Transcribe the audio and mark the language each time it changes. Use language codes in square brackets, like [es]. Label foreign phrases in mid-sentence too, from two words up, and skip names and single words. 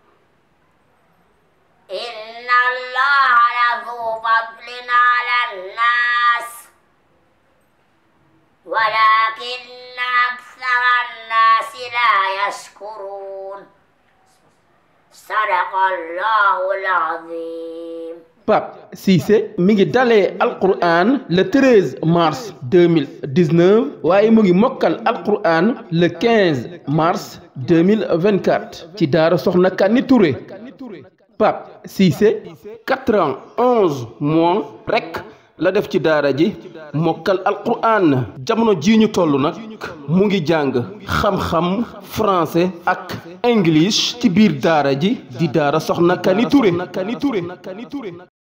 [ar] إن الله لذو فضل على الناس ولكن أكثر الناس لا يشكرون. صدق الله العظيم. [wo] Pape Cissé mi ngi dalee Alqur'an [fr] le 13 mars 2019 [wo] waaye mu ngi mokkal Alqur'an [fr] le 15 mars 2024 [wo] ci daara Soxna Kani Touré. Pape Cissé [fr] 4 ans 11 mois [wo] rek la def ci daara ji mokkal Alqur'an jamono jii ñu toll nag mu ngi jàng xam-xam français ak english ci biir daara ji di daara Soxna Kani Touré.